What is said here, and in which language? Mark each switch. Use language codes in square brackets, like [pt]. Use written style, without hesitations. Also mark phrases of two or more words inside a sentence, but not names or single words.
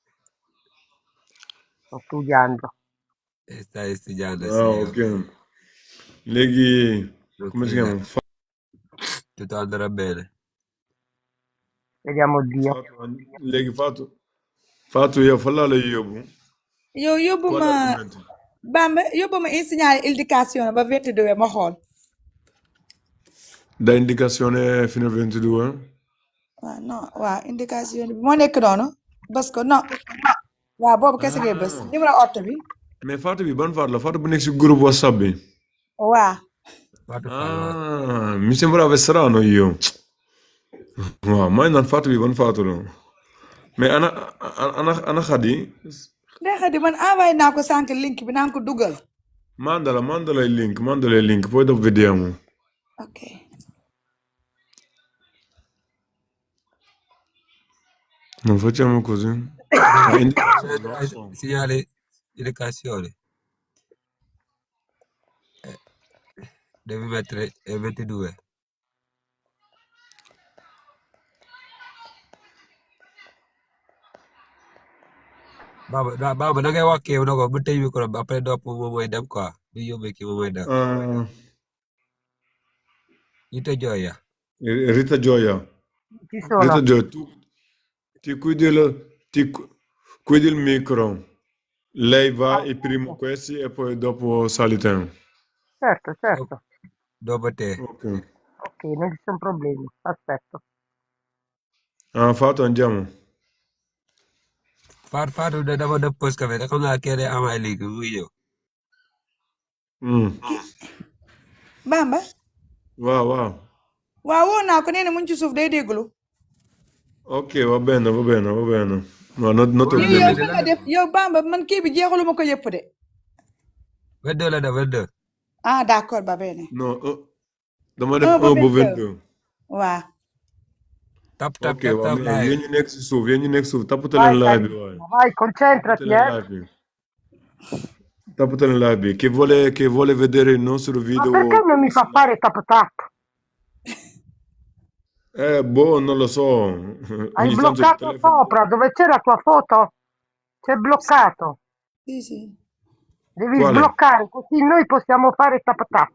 [it] sto studiando. Stai studiando, Ah, sì, ok. ok. Leghi, come si Tranquilla. chiama? Tutto andrà bene. Vediamo Dio. Leghi Fatu io, fallale io. [wo] yow yóbbu [it] Qual ma argomento? [wo] Bamba yóbbu ma signale éducation ba 22 ma xool. [it] Da indicazione fino a 22? [wo] waaw non waaw indication bi moo nekk noonu [fr] parce que [wo] non waaw boobu kese ngay bës Ah, numéro oto bi mais Fatou bi ban Fatou la Fatou bu nekk si groupe WhatsApp bi. waaw Fatou Fall, waaw. [it] Ah, mi sembrava strano io. [wo] Waaw, may naan Fatou bi ban Fatou la. Mais ana Khady. Ndeye Khady man envoyé naa ko sànq link bi naa ko dugal. [it] Mandala il link, poi dopo vediamo. ok Non facciamo così. Non lo so. Segnale indicazione. Devi mettere 22. [wo] Baba da ngay wax kii na ko bu tëj micro bi après dopp moom mooy dem quoi bu yóbbee kii moom mooy dem. Ah, [it] Rita Gioia. Rita Gioia. Ci sono, Rita Gioia, tu ti chiudi il micro. Lei va e prima questi e poi dopo sali te. certo, Dopo te. Ok. ok, non ci sono problemi, aspetto. Ah, Fatou andiamo. [wo] Fatou da dafa def pause café te xam naa kee day amaay léegi muy ñëw. Bamba Waaw. waaw woo naa ko nee na mu ngi ci suuf day déglu. [it] Ok, va bene. Ma non ti [wo] yow yow fa nga def yow Bamba man kii bi jeexaluma ko yëpp de. 22 la def 22. [fr] Ah, d'accord, [it] va bene. [wo] non dama def 1 ba 1 ba 22. 22. waaw. Tap ok waaw mais live. yéen ñu nekk si suuf yéen ñu nekk si suuf tapate [it] Vai [wo] leen live bi waaye. [it] carissimo, vai, [wo] Tapate [it] concentrati, [wo] leen live bi. Tapate leen live bi. [it] Chi vuole vedere il nostro Ma video. perché non mi fa fare tap tap? Boh, non lo so. Hai Ogni tanto il bloccato telefono. sopra, dove c'è la tua foto? C'è bloccato. Sì, sì. Devi Quale? sbloccare, così noi possiamo fare tap tap.